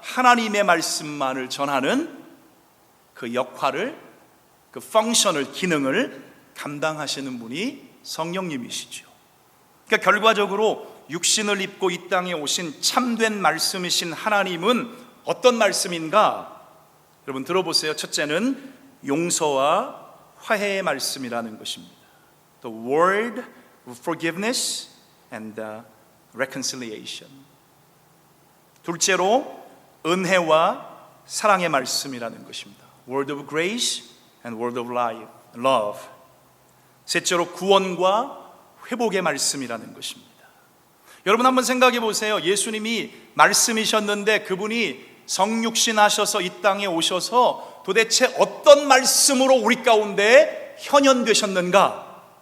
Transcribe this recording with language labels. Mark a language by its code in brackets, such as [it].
[ko] 하나님의 말씀만을 전하는 그 역할을, 그 펑션을, 기능을 감당하시는 분이 성령님이시죠. 그러니까 결과적으로 육신을 입고 이 땅에 오신 참된 말씀이신 하나님은 어떤 말씀인가? 여러분 들어보세요. 첫째는 용서와 화해의 말씀이라는 것입니다. [en] The word of forgiveness and reconciliation. [ko] 둘째로 은혜와 사랑의 말씀이라는 것입니다. [en] Word of grace and word of love. [ko] 셋째로 구원과 회복의 말씀이라는 것입니다. 여러분 한번 생각해 보세요. 예수님이 말씀이셨는데 그분이 성육신 하셔서 이 땅에 오셔서 도대체 어떤 말씀으로 우리 가운데 현현되셨는가?